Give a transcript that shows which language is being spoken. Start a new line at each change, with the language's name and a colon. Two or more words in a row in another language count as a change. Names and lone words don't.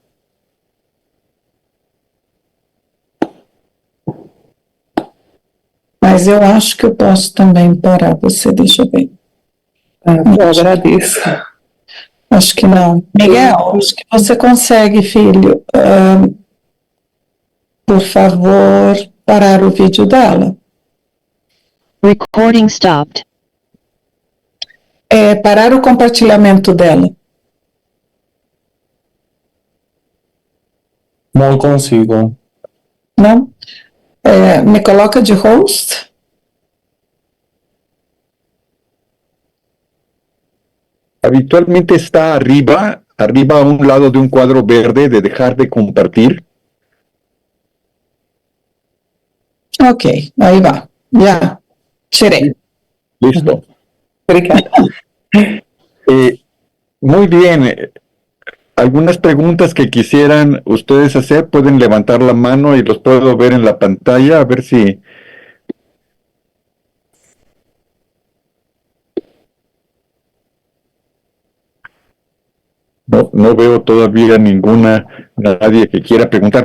Portuguese: Mas eu acho que eu posso também parar você, deixa eu ver. Eu agradeço. Acho que não. Miguel, acho que você consegue, filho. Por favor, parar o vídeo dela.
English: Recording stopped.
Portuguese: Parar o compartilhamento dela. Não consigo. Não? Me coloca de host.
Spanish: Habitualmente está arriba a un lado de un cuadro verde de dejar de compartir.
Portuguese: Ok, aí vai. Já, tirei.
Spanish: Listo.
Portuguese: Obrigada.
Spanish: Muy bien. Algunas preguntas que quisieran ustedes hacer, pueden levantar la mano y los puedo ver en la pantalla, a ver si... No veo todavía nadie que quiera preguntar.